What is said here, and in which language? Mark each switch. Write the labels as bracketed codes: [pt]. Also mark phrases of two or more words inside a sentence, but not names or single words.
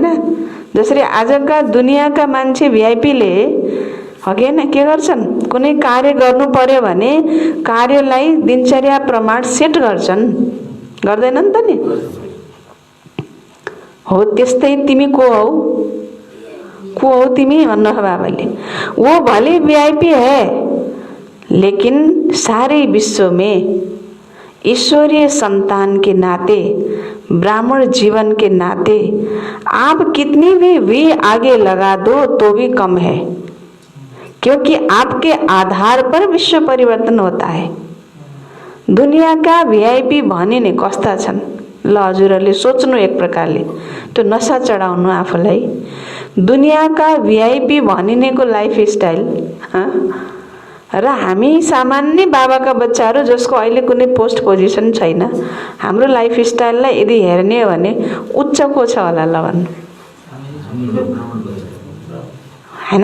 [ne] जसरी आजका दुनियाँका मान्छे भिआईपीले अघि हैन के गर्छन्? कुनै कार्य गर्नु पर्यो भने कार्यलाई दिनचर्या प्रमाण सेट गर्छन्, गर्दैनन् त नि? हो त्यस्तै तिमी को हौ? को हौ तिमी भन्नु बाबाले। [hi] वो भले वीआईपी है लेकिन सारे विश्व में ईश्वरीय संतान के नाते, ब्राह्मण जीवन के नाते आप कितनी भी वी आगे लगा दो तो भी कम है, क्योंकि आपके आधार पर विश्व परिवर्तन होता है। दुनिया का [ne] वीआईपी भनिने कस्ता छन्? ल हजुरहरूले सोच्नु एक प्रकारले, त्यो नशा चढाउनु आफूलाई। दुनियाका वीआईपी भनिनेको [en] life style [ne] र हामी सामान्य बाबाका बच्चाहरू जसको अहिले कुनै [en] post position [ne] छैन, हाम्रो [en] life styleलाई [ne] यदि हेर्ने हो भने उच्च को छ होला ल भन्नु हैन?